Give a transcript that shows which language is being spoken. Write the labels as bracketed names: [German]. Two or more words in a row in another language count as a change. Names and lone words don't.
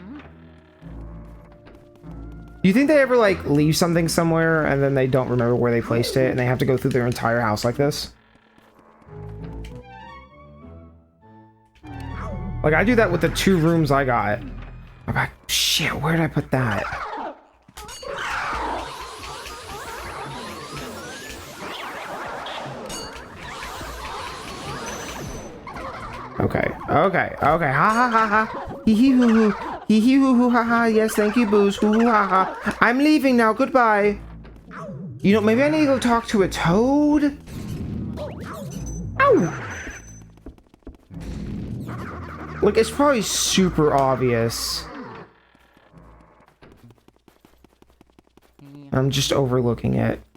[English] Do you think they ever like leave something somewhere and then they don't remember where they placed it and they have to go through their entire house like this? Like I do that with the 2 rooms I got. I'm like, shit, where did I put that? Okay, okay, okay. Ha ha ha ha. Hee hee hoo hoo. Hee hee hoo hoo ha ha. Yes, thank you, Booze. Hoo hoo ha ha. I'm leaving now. Goodbye. You know, maybe I need to go talk to a toad. Ow! Like, it's probably super obvious. I'm just overlooking it.